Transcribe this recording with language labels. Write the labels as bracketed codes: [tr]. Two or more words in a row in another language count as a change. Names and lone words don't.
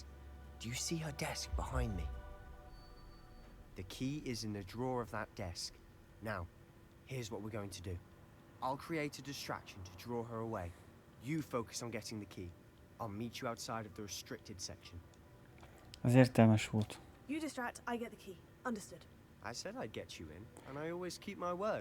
[en] Do you see her desk behind me? The key is in the drawer of that desk. Now, here's what we're going to do. I'll create a distraction to draw her away. You focus on getting the key. I'll meet you outside of the restricted section. [hu] Ez értelmes volt. [en] You distract, I get the key. Understood. I said I'd get you in, and I always keep my word.